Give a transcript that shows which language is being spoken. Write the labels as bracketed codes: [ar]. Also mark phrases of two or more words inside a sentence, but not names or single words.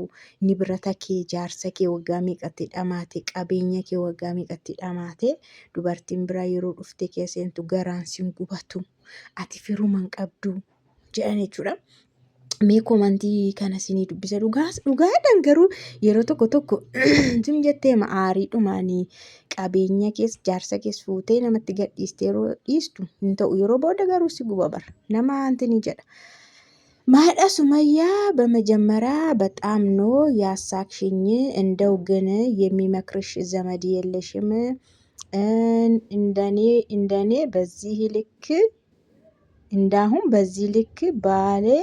[om] Nibrata kee jaarsa kee waggaa meeqatti dhamaate qabeenya kee waggaa meeqatti dhamaate dubartiin biraa yeroo dhufte keesseentu garaan sin gubatu ati firuma hin qabdu jedhan jechuudha. Mee komantii kana isinii dubbisa dhugaadhaan garuu yeroo tokko sim jettee aariidhumaanii qabeenya kees jaarsa kees fuutee namatti gadhiiste yeroo dhiistu hin ta'u yeroo booda garuu si guba bara nama antini jedha. [am] ማዳ ሱመያ በመጀመሪያ በጣም ነው ያሳቅሽኝ። እንደው ግን የሚመክርሽ ዘመድ የለሽም? እንደኔ በዚህ ልክ እንዳሁን በዚህ ልክ ባሌ